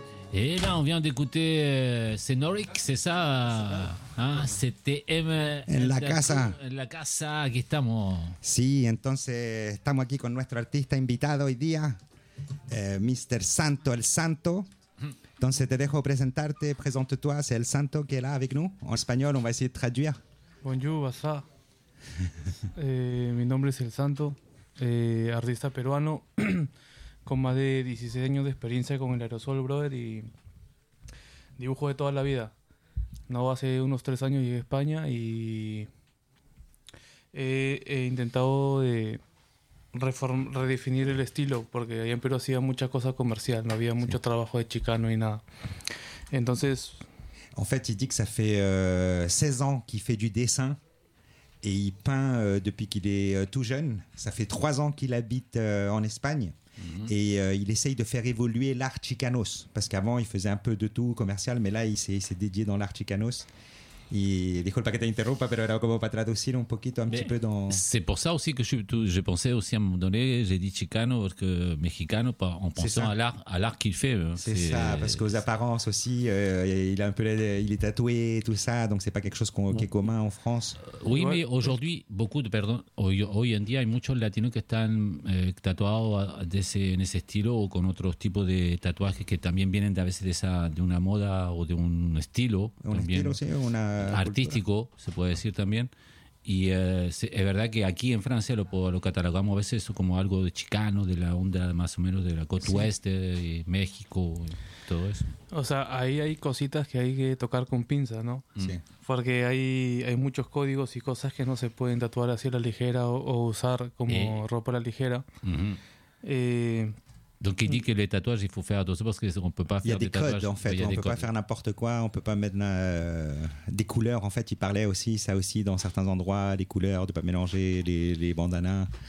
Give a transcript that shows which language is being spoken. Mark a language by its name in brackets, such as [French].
[French] Et là, on vient d'écouter Senorik, c'est ça, hein? C'était M. [Spanish] En la casa. En la casa, aquí estamos. Sí, entonces estamos aquí con nuestro artista invitado hoy día, Mr. Santo, el Santo. Entonces te dejo presentarte, [French] présente-toi, c'est el Santo qui est là avec nous. En español, on va essayer de traduire. Bonjour, Asa. [Spanish] mi nombre es el Santo, artista peruano. Con más de 16 años de experiencia con el aerosol, brother, y dibujo de toda la vida. No, hace unos 3 años llegué a España y he intentado de redefinir el estilo, porque allá en Perú hacía mucha cosa comercial, no había mucho trabajo de chicano y nada. Entonces, [French] en fait, il dit que ça fait 16 ans qu'il fait du dessin. Et il peint depuis qu'il est tout jeune. Ça fait 3 ans qu'il habite en Espagne. Mm-hmm. Et il essaye de faire évoluer l'art chicanos. Parce qu'avant, il faisait un peu de tout commercial. Mais là, il s'est dédié dans l'art chicanos. [Spanish] Et disculpa que te interrumpa, pero era como para traducir un poquito, [French] un petit peu dans... C'est pour ça aussi que j'ai pensé aussi à un moment donné, j'ai dit chicano, parce que mexicano, en pensant à l'art qu'il fait. C'est ça, parce qu'aux apparences aussi, il a un peu, il est tatoué et tout ça, donc c'est pas quelque chose qui est commun en France. Oui, mais aujourd'hui, [Spanish] hoy en día, hay muchos latinos que están tatuados en ese estilo o con otros tipos de tatuajes que también vienen de a veces de una moda o de un estilo. Un estilo, sí, una artístico, cultura. Se puede decir también. Y es verdad que aquí en Francia lo catalogamos a veces como algo de chicano, de la onda más o menos de la côte ouest, y México, y todo eso. O sea, ahí hay cositas que hay que tocar con pinza, ¿no? Sí. Porque hay muchos códigos y cosas que no se pueden tatuar así a la ligera o usar como ropa a la ligera. Uh-huh. [French] Donc il dit que les tatouages, il faut faire attention parce qu'on ne peut pas faire des tatouages. Il y a des codes, en fait. On ne peut pas faire n'importe quoi. On ne peut pas mettre des couleurs. En fait, il parlait aussi, ça aussi, dans certains endroits, les couleurs, de ne pas mélanger les bandanas.